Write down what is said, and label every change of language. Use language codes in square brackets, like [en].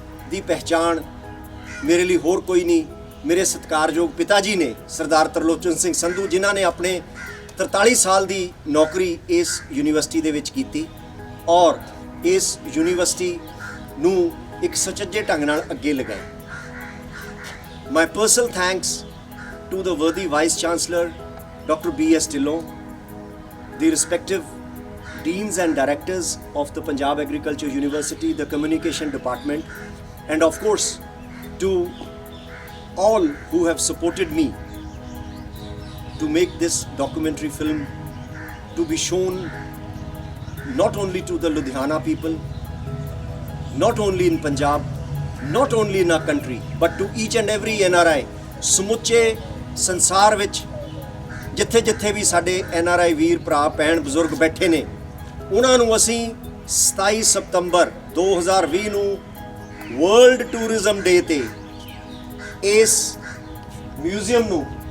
[pa] ਦੀ ਪਹਿਚਾਣ ਮੇਰੇ ਲਈ ਹੋਰ ਕੋਈ ਨਹੀਂ, ਮੇਰੇ ਸਤਿਕਾਰਯੋਗ ਪਿਤਾ ਜੀ ਨੇ, ਸਰਦਾਰ ਤਰਲੋਚਨ ਸਿੰਘ ਸੰਧੂ, ਜਿਨ੍ਹਾਂ ਨੇ ਆਪਣੇ 43 ਸਾਲ ਦੀ ਨੌਕਰੀ ਇਸ ਯੂਨੀਵਰਸਿਟੀ ਦੇ ਵਿੱਚ ਕੀਤੀ ਔਰ ਇਸ ਯੂਨੀਵਰਸਿਟੀ ਨੂੰ ਇੱਕ ਸੁਚੱਜੇ ਢੰਗ ਨਾਲ ਅੱਗੇ ਲਗਾਇਆ। [en] My personal thanks to the worthy Vice Chancellor, Dr. B.S. Dillon, the respective Deans and Directors of the Punjab Agriculture University, the Communication Department, and of course to all who have supported me to make this documentary film to be shown not only to the Ludhiana people, not only in Punjab, not only in our country, but to each and every NRI, [pa] ਸਮੁੱਚੇ ਸੰਸਾਰ ਵਿੱਚ ਜਿੱਥੇ ਜਿੱਥੇ ਵੀ ਸਾਡੇ NRI ਵੀਰ ਭਰਾ ਭੈਣ ਬਜ਼ੁਰਗ ਬੈਠੇ ਨੇ, ਉਹਨਾਂ ਨੂੰ ਅਸੀਂ 27 ਸਤੰਬਰ 2020 ਨੂੰ ਵਰਲਡ ਟੂਰਿਜ਼ਮ ਡੇ ਤੇ ਇਸ ਮਿਊਜ਼ੀਅਮ ਨੂੰ,